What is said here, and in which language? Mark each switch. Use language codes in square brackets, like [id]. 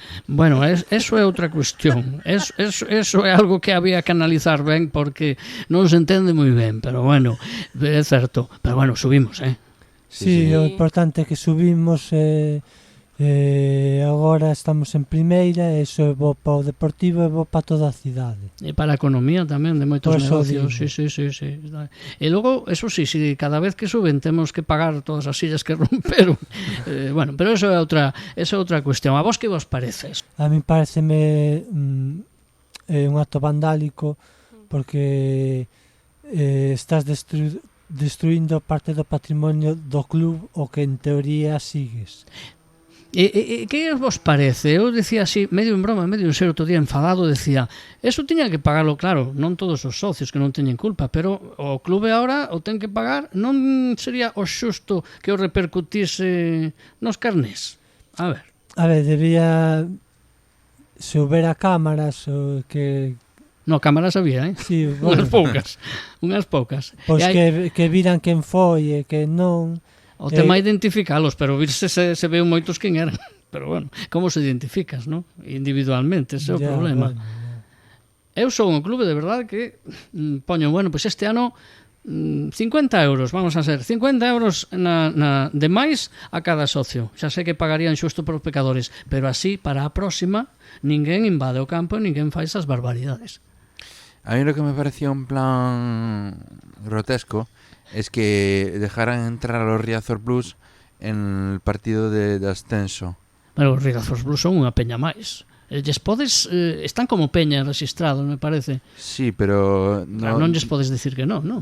[gl] Bueno, eso é outra cuestión. Eso é algo que había que analizar ben, porque non se entende moi ben, pero bueno, é certo. Pero bueno, subimos, eh? Sí, o importante é que subimos, agora estamos en primeira, e iso é bo para o Deportivo e bo para toda a cidade. E para a economía tamén de moitos Pues negocios. Sí. E logo, eso sí, cada vez que suben temos que pagar todas as sillas que romperon. Bueno, pero eso é outra cuestión. A vos que vos parece? A mí pareceme un acto vandálico, porque estás destruindo parte do patrimonio do club o que en teoría sigues. E que vos parece? Eu decía así, medio en broma, medio en serio, outro día enfadado, decía, eso tiña que pagarlo, claro, non todos os socios que non teñen culpa, pero o clube agora o ten que pagar, non sería o xusto que o repercutise nos carnés? A ver, debía, se houbera cámaras que... No, cámaras había, eh? Sí, bueno, unhas poucas. Pois que viran quen foi e que non... O tema é identificalos, pero virse se veu moitos quen eran. Pero bueno, como se identificas, non? Individualmente, ese é o problema. Bueno. Eu sou un clube de verdade que poño, bueno, pois este ano 50 euros, vamos a ser 50 euros de máis a cada socio. Xa sei que pagarían xusto por os pecadores, pero así, para a próxima, ninguén invade o campo e ninguén fai esas barbaridades. [es] A mí lo que me parecía un plan grotesco es que dejaran entrar a los Riazor Blues en el partido de ascenso. [gl] Pero os Riazor Blues son unha peña máis. Lles podes, están como peña registrados, me parece. Sí, pero non lles podes decir que non, non?